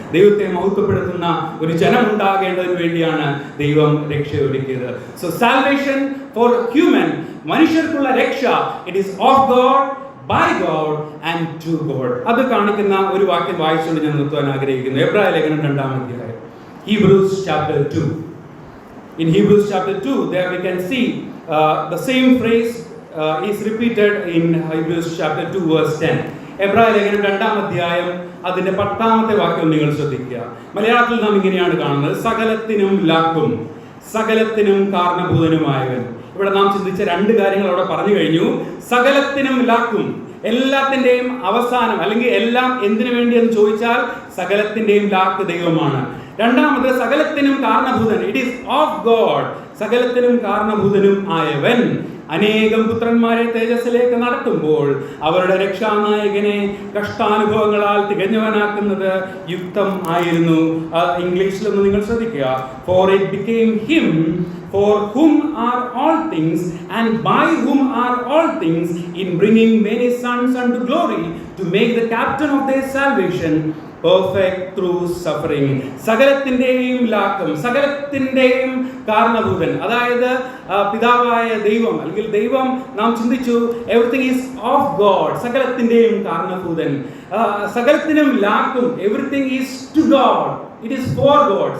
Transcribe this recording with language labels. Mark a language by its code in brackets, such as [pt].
[ml] ദൈവത്തെ മഹത്വപ്പെടുത്തുന്ന ഒരു ജനം ഉണ്ടാകേണ്ടതിന് വേണ്ടിയാണ് ദൈവം രക്ഷയൊരുക്കിയത്. [en] so salvation for human, [ml] മനുഷ്യർക്കുള്ള രക്ഷ, [en] It is of God, by God and to God. [ml] അത് കാണിക്കുന്ന ഒരു വാക്യം വായിച്ചുകൊണ്ട് ഞാൻ നിർത്തുവാൻ ആഗ്രഹിക്കുന്നു. എബ്രായ ലേഖനം 2-ാം അധ്യായം, [en] Hebrews chapter 2. In Hebrews chapter 2 there we can see the same phrase is repeated in Hebrews chapter 2 verse 10. [ml] എബ്രായ ലേഖനം 2-ാം അധ്യായം അതിന്റെ 10-ാമത്തെ വാക്യം നിങ്ങൾ ശ്രദ്ധിക്കുക. മലയാളത്തിൽ നാം ഇങ്ങനെയാണ് കാണുന്നത്: സകലത്തിനും ലാക്കും സകലത്തിനും കാരണഭൂതനുമായവൻ. ഇവിടെ നാം ചിന്തിച്ച രണ്ട് കാര്യങ്ങൾ അവിടെ പറഞ്ഞു കഴിഞ്ഞു. സകലത്തിനും ലാക്കും, എല്ലാത്തിന്റെയും അവസാനം, അല്ലെങ്കിൽ എല്ലാം എന്തിനു വേണ്ടി എന്ന് ചോദിച്ചാൽ സകലത്തിന്റെയും ലാക്ക് ദൈവമാണ്. രണ്ടാമത് സകലത്തിനും കാരണഭൂതൻ, [en] It is of God. [ml] സകലത്തിനും കാരണഭൂതനും ആയവൻ അനേകം പുത്രന്മാരെ തേജസ്സിലേക്ക് നടത്തുമ്പോൾ അവരുടെ രക്ഷാനായകനെ കഷ്ടാനുഭവങ്ങളാൽ തികഞ്ഞവനാക്കുന്നത് യുക്തം ആയിരുന്നു. ഇംഗ്ലീഷിലൊന്ന് നിങ്ങൾ ശ്രദ്ധിക്കുക. [en] For it became him for whom are all things and by whom are all things, in bringing many sons unto glory, to make the captain of their salvation perfect through suffering. [ml] സകലത്തിന്റെയും ലാക്കം, സകലത്തിന്റെയും കാരണഭൂതൻ, അതായത് പിതാവായ ദൈവം, അല്ലെങ്കിൽ ദൈവം നാം ചിന്തിച്ചു [en] Everything is of God. [ml] സകലത്തിന്റെയും കാരണഭൂതൻ, സകലത്തിനും ലാക്കും, [en] Everything is to God, it is for God.